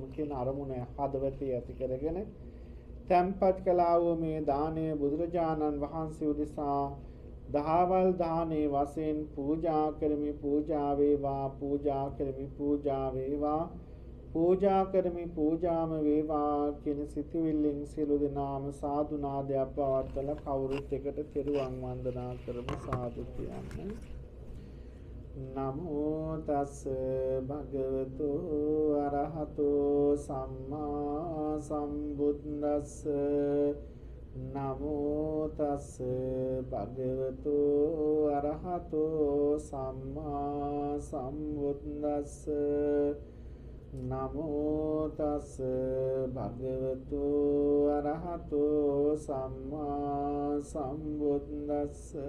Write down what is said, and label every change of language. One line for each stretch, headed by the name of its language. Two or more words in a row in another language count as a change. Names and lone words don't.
Sinhala: කියන අරමුණ හදවතේ ඇති කරගෙන තැන්පත් කළා වූ මේ දානය බුදුරජාණන් වහන්සේ උදෙසා දහවල් දානේ වශයෙන් පූජා කරමි පූජා වේවා පූජා කරමි පූජා වේවා පූජා කරමි පූජාම වේවා කියන සිතුවිල්ලෙන් සියලු දෙනාම සාදු නාදයක් පවත්වලා කවුරුත් එකට තෙරුවන් වන්දනා කරමු සාදු කියන්නේ.
Pali: නමෝ තස් භගවතු අරහතෝ සම්මා සම්බුද්දස්ස නමෝ තස් භගවතු අරහතෝ සම්මා සම්බුද්දස්ස නමෝ තස් භගවතු අරහතෝ සම්මා සම්බුද්දස්ස